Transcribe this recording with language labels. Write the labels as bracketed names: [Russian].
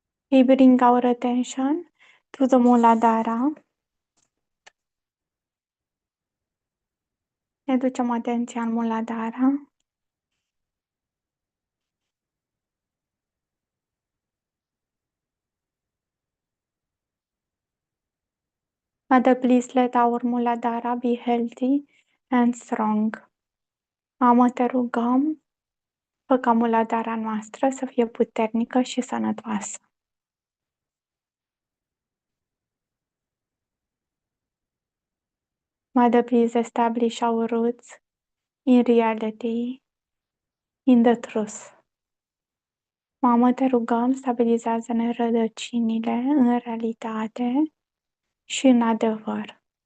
[English] We bring our attention to the Muladhara. [Romanian] Ne ducem atenția în Muladhara. [English] Mother, please let our Muladhara be healthy and strong. [Romanian] Mamă, te rugăm, fă ca Muladhara noastră să fie puternică și sănătoasă. [English] Mother, please establish our roots in reality, in the truth. [Romanian] Mamă, te rugăm, stabilizează-ne rădăcinile în realitate și în adevăr.